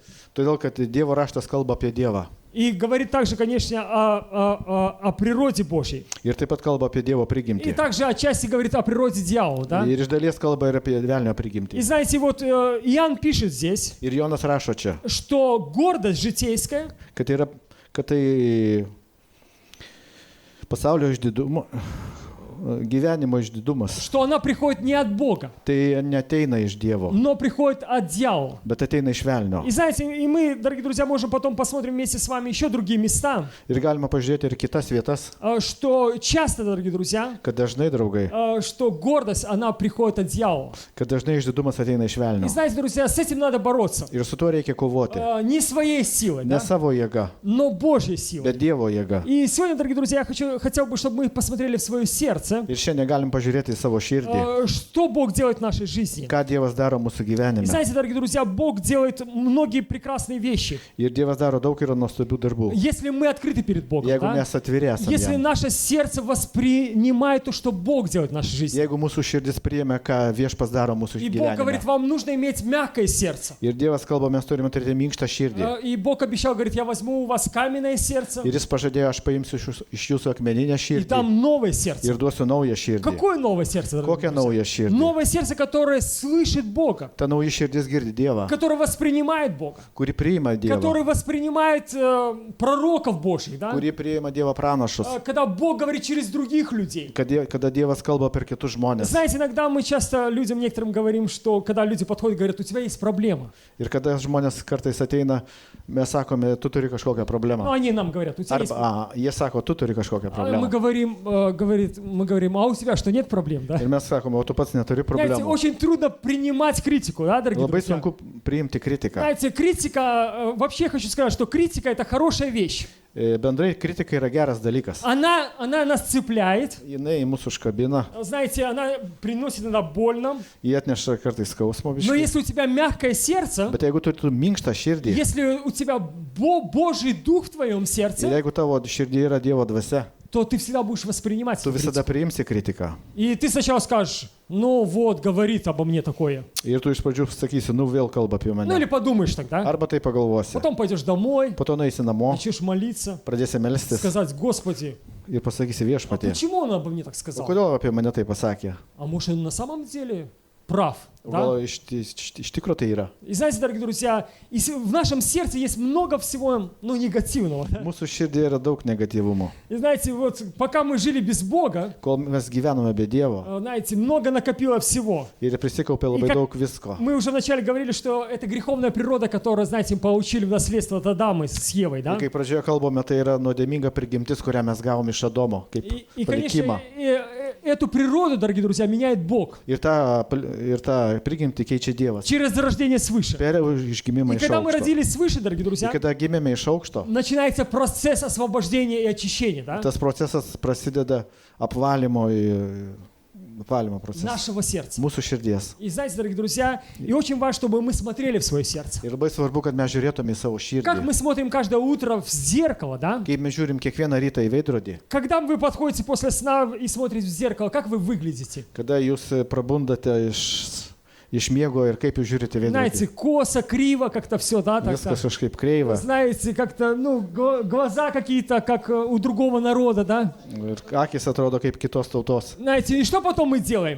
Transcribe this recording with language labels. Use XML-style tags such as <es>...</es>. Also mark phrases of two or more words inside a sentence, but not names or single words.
<lt>Todėl, kad Dievo raštas kalba apie Dievą.</lt> <ru>И говорит также, конечно, о природе Божьей.</ru> <lt>Ir taip pat kalba apie Dievo</lt> <ru>И</ru> <lt>prigimtį.</lt> <ru>также отчасти говорит о природе дьявола, да?</ru> <lt>Ir iš dalies kalba ir apie velnio</lt> <ru>И</ru> <lt>prigimtį.</lt> <ru>знаете, вот Иоанн пишет здесь,</ru> <lt>Ir Jonas rašo čia,</lt> <ru>что гордость житейская,</ru> <lt>kad tai pasaulio išdidumo, gyvenimo išdidumas,</lt> <ru>что она приходит не от Бога,</ru> <lt>tai neteina iš Dievo,</lt> <ru>но приходит от дьявола.</ru> <lt>bet ateina iš velnio.</lt> <ru>И знаете, и мы, дорогие друзья, можем потом посмотрим вместе с вами еще другие места,</ru> <lt>Ir galima pažiūrėti ir kitas vietas,</lt> <ru>что часто, дорогие друзья,</ru> <lt>kad dažnai, draugai,</lt> <ru>что гордость, она приходит от дьявола.</ru> <lt>kad dažnai išdidumas ateina iš</lt> <ru>И</ru> <lt>velnio.</lt> <ru>знаете, друзья, с этим надо бороться.</ru> <lt>Ir su tuo reikia kovoti.</lt> <ru>Не своей силой,</ru> <lt>Ne</lt> <ru>да,</ru> <lt>savo jėga,</lt> <ru>но Божьей силой.</ru> <lt>bet Dievo jėga.</lt> <ru>И сегодня, дорогие друзья, я хотел бы, чтобы мы посмотрели в свое сердце. сердце,</ru> <lt>Ir šiandien galim pažiūrėti į savo širdį,</lt> <ru>что Бог делает в нашей жизни.</ru> <lt>ką Dievas daro mūsų</lt> <ru>И</ru> <lt>gyvenime.</lt> <ru>знаете, дорогие друзья, Бог делает многие прекрасные вещи,</ru> <lt>Ir Dievas daro daug ir nuostabių darbų.</lt> <ru>если мы открыты перед Богом.</ru> <lt>Jeigu</lt> <ru>Да?</ru> <lt>mes atviri esame,</lt> <ru>Если</ru> <lt>jam.</lt> <ru>наше сердце воспринимает то, что Бог делает в нашей жизни.</ru> <lt>Jeigu mūsų širdis priėmė, ką Viešpats daro mūsų</lt> <ru>И Бог говорит,</ru> <lt>gyvenime.</lt> <ru>вам нужно иметь мягкое сердце.</ru> <lt>Ir Dievas kalba, mes turime turėti minkštą širdį.</lt> <ru>И Бог обещал, говорит, я возьму у вас каменное сердце</ru> <lt>Ir Jis pažadėjo, aš paimsiu iš jūsų akmeninę</lt> <ru>и</ru> <lt>širdį</lt> <ru>там новое сердце.</ru> <lt>ir duosiu naują širdį.</lt> <ru>Какое новое сердце, дорогие</ru> <lt>Kokią</lt> <ru>друзья?</ru> <lt>naują širdį?</lt> <ru>Новое сердце, которое слышит Бога,</ru> <lt>Ta nauja širdis girdi Dievą,</lt> <ru>которое воспринимает Бога,</ru> <lt>kuri priima Dievą,</lt> <ru>который воспринимает пророков Божьих, да?</ru> <lt>kuri priima Dievo pranašus,</lt> <ru>Когда Бог говорит через других людей.</ru> <lt>kada Dievas kalba per kitus žmonės.</lt> <ru>Знаете, иногда мы часто людям некоторым говорим, что когда люди подходят, говорят, у тебя есть проблема.</ru> <lt>Ir kada žmonės kartais ateina, mes sakome, tu turi kažkokią</lt> <ru>Ну,</ru> <lt>problemą.</lt> <ru>они нам говорят, у тебя есть</ru> <lt>Arba jie sako, tu turi kažkokią</lt> <ru>А мы</ru> <lt>problemą.</lt> <ru>говорим, а у тебя что, нет проблем, да?</ru> <lt>Ir mes sakome, o tu pats neturi</lt> <ru>Знаете,</ru> <lt>problemų.</lt> <ru>очень трудно принимать критику, да, дорогие</ru> <lt>Labai</lt> <ru>друзья?</ru> <lt>sunku priimti kritiką.</lt> <ru>Знаете, критика, вообще я хочу сказать, что критика это хорошая вещь.</ru> <lt>Bendrai kritika yra geras dalykas.</lt> <ru>Она нас цепляет,</ru> <lt>Jinai mūsų užkabina,</lt> <ru>знаете, она приносит иногда больно.</ru> <lt>jie atneša kartais skausmo</lt> <ru>Но</ru> <lt>biškį.</lt> <ru>если у тебя мягкое сердце,</ru> <lt>Bet jeigu tu turi minkštą širdį,</lt> <ru>если у тебя Божий дух в твоем</ru> <lt>ir</lt> <ru>сердце,</ru> <lt>jeigu tavo širdį yra Dievo dvasia,</lt> <ru>то ты всегда будешь воспринимать</ru> <lt>tu</lt> <ru>эту</ru> <lt>visada</lt> <ru>критику.</ru> <lt>priimsi kritiką.</lt> <ru>И ты сначала скажешь, ну вот, говорит обо мне такое.</ru> <lt>Ir tu iš pradžių sakysi, nu vėl kalba apie</lt> <ru>Ну или</ru> <lt>mane.</lt> <ru>подумаешь тогда.</ru> <lt>Arba tai pagalvosi.</lt> <ru>Потом пойдешь домой,</ru> <lt>Po to nueisi namo,</lt> <ru>начнешь молиться,</ru> <lt>pradėsi melstis</lt> <ru>сказать, Господи,</ru> <lt>ir pasakysi viešpatie.</lt> <ru>почему он обо мне так</ru> <lt>O</lt> <ru>сказал?</ru> <lt>kodėl apie mane tai pasakė?</lt> <ru>А может, он на самом деле прав,</ru> <lt>O</lt> <ru>да?</ru> <lt>gal iš tikro tai yra?</lt> <ru>И знаете, дорогие друзья, в нашем сердце есть много всего, ну, негативного. Да?</ru> <lt>Mūsų širdį yra daug negatyvumo.</lt> <ru>И знаете, вот пока мы жили без Бога,</ru> <lt>Kol mes gyvenome be Dievo</lt> <ru>знаете, много накопило всего.</ru> <lt>ir prisikaupė labai</lt> <ru>как-</ru> <lt>daug visko.</lt> <ru>Мы уже вначале говорили, что это греховная природа, которую, знаете, получили в наследство от Адама с Евой, да?</ru> <lt>Ir kai pradžioje kalbame, tai yra nuodėminga prigimtis, kurią mes gavome iš Adomo, kaip</lt> <ru>И, конечно,</ru> <lt>palikimą.</lt> <ru>эту природу, дорогие друзья, меняет Бог</ru> <lt>Ir tą prigimtį keičia Dievas.</lt> <ru>через рождение свыше.</ru> <lt>Per išgimimą</lt> <ru>И</ru> <lt>iš</lt> <ru>когда мы</ru> <lt>aukšto.</lt> <ru>родились свыше, дорогие</ru> <lt>Ir</lt> <ru>друзья,</ru> <lt>kada gimėme iš aukšto,</lt> <ru>начинается процесс освобождения и очищения, да?</ru> <lt>tas procesas prasideda apvalymo procesas.</lt> <ru>Нашего сердца.</ru> <lt>Mūsų širdies.</lt> <ru>И знаете, дорогие друзья, и очень важно, чтобы мы смотрели в свое сердце.</ru> <lt>Ir labai svarbu, kad mes žiūrėtume į savo</lt> <ru>Как</ru> <lt>širdį.</lt> <ru>мы смотрим каждое утро в зеркало, да?</ru> <lt>Kaip mes žiūrim kiekvieną rytą į veidrodį,</lt> <ru>Когда вы подходите после сна и смотрите в зеркало, как вы выглядите?</ru> <lt>kada jūs prabundate iš miego ir kaip jūs žiūrite į</lt> <ru>Знаете,</ru> <lt>veidrodį.</lt> <ru>косо, криво как-то все, да? Так,</ru> <lt>Viskas kažkaip kreiva.</lt> <ru>знаете, как-то, ну, глаза какие-то, как у другого народа, да?</ru> <lt>Ir akis atrodo kaip kitos tautos.</lt> <ru>Знаете, и что потом мы делаем?</ru>